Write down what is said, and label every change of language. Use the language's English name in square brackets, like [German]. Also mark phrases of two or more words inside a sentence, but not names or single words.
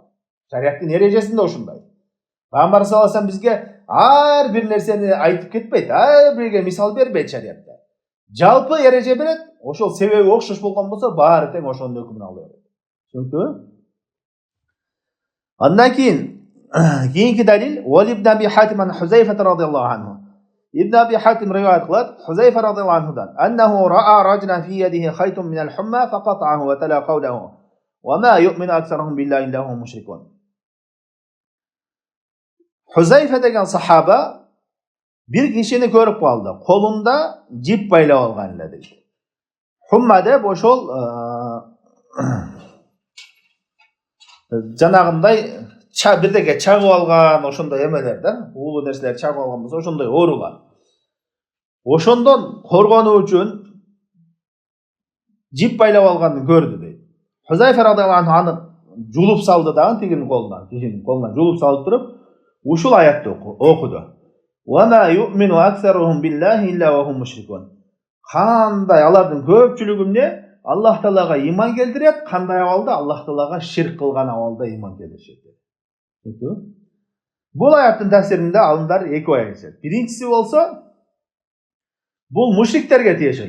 [Kyrgyz] Шариаттын эрежесинде ушундай. Пайгамбар [Arabic] صلى الله عليه وسلم [Kyrgyz] бизге ар бир нерсени айтып кетпейт, ар бирге мисал бербейт шариатта. Жалпы эреже берет, ошол себеби окшош болгон болсо, баары тең ошонун өкүмүн ала берет. Түшүнүктүбү? Андан кийинки далил, Уали ибн Аби Хатим ан Хузайфа [Arabic] رضي الله عنه. Ибн Аби Хатим [Kyrgyz] риwayat кылат, [Arabic] Хузайфа رضي الله عنه, أنه رأى رجلا في يده خيط من الحمى فقطعه وتلا قوله. وما يؤمن أكثرهم بالله إلا هم مشركون. [Kyrgyz] Хузайфа деген сахаба бир кишини көрүп калды. Колунда жип байлап алган эле дейт. Хумма деп ошол жанагындай бирдеге чагып алган, ошондой эмелер да, уулуу нерселер чагып алган болсо, ошондой оорулар. Ошондон коргонуу үчүн жип байлап алганын көрдү дейт. Хузайфа [Arabic] رضي الله عنه [Kyrgyz] аны жулуп салды дагы тигинин колунан жулуп салып туруп, ушул аятты окуду. [Arabic] وما يؤمن أكثرهم بالله إلا وهم مشركون. [Kyrgyz] Кандай алардын көпчүлүгү эмне? Аллах Таалага иман келтирет, кандай абалда? Аллах Таалага ширк кылган абалда иман келтиришет. Бул аяттын тафсиринде алымдар эки ой айтышат. Биринчиси болсо, бул мушриктерге тиешелүү.